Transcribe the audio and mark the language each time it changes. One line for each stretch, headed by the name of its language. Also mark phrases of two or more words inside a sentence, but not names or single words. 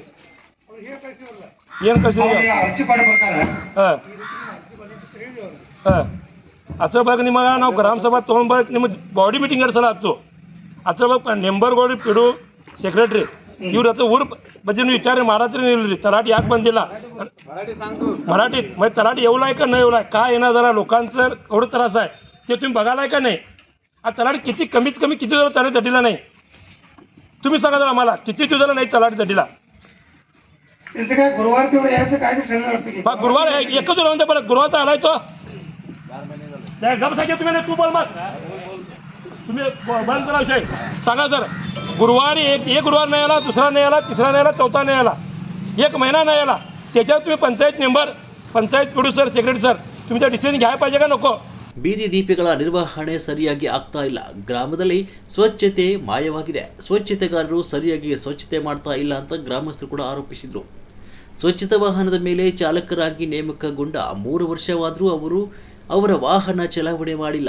Kannada: ಏನು ಕಳ್ಸಿದ್ರಿ? ಅದ್ರ ಬಗ್ಗೆ ನಿಮಗೆ ನಾವು ಗ್ರಾಮ ಸಭಾ ತೊಗೊಂಡ್ಬರ್ಬೇಕು. ನಿಮ್ಮ
English: body meeting
Kannada: 2 ಸಲ ಆಯ್ತು. ಅದ್ರ ಬಗ್ಗೆ ಮೆಂಬರ್ಗಳು ಪಿಡು ಸೆಕ್ರೆಟ್ರಿ ಇವ್ರ ಹತ್ರ ಊರು ಬಗ್ಗೆ ನೀವು ವಿಚಾರ ಮಾಡತ್ರಿ ಇಲ್ರಿ.
Marathi: तलाठी याक बंदिला मराठीत. मग तलाठी येवलाय का नाही येवलाय, काय येणार जरा लोकांचं एवढं त्रास आहे ते तुम्ही बघायलाय का नाही? आ तलाठी किती कमीत कमी किती दिवस तलाठी दड्डीला नाही? तुम्ही सांगा जरा आम्हाला, किती दिवसाला नाही तलाठी दड्डीला? काय गुरुवार तेवढं यायचं काय गुरुवार एकच राहून द्या. परत गुरुवार तर आलाय तो गप सांगा तुम्ही. तू बोल मग, तुम्ही बंद करा विषय. सांगा सर, गुरुवारी एक गुरुवार नाही आला, दुसरा नाही आला, तिसरा नाही आला, चौथा नाही आला, 1 महिना नाही आला. त्याच्यावर तुम्ही पंचायत मेंबर, पंचायत प्रोड्युसर,
English: secretary sir
Marathi: तुमच्या डिसिजन घ्यायला पाहिजे का नको?
Kannada: ಬೀದಿ ದೀಪಗಳ ನಿರ್ವಹಣೆ ಸರಿಯಾಗಿ ಆಗ್ತಾ ಇಲ್ಲ. ಗ್ರಾಮದಲ್ಲಿ ಸ್ವಚ್ಛತೆ ಮಾಯವಾಗಿದೆ. ಸ್ವಚ್ಛತೆಗಾರರು ಸರಿಯಾಗಿ ಸ್ವಚ್ಛತೆ ಮಾಡ್ತಾ ಇಲ್ಲ ಅಂತ ಗ್ರಾಮಸ್ಥರು ಕೂಡ ಆರೋಪಿಸಿದರು. ಸ್ವಚ್ಛತಾ ವಾಹನದ ಮೇಲೆ ಚಾಲಕರಾಗಿ ನೇಮಕಗೊಂಡ 3 ವರ್ಷವಾದರೂ ಅವರ ವಾಹನ ಚಲಾವಣೆ ಮಾಡಿಲ್ಲ.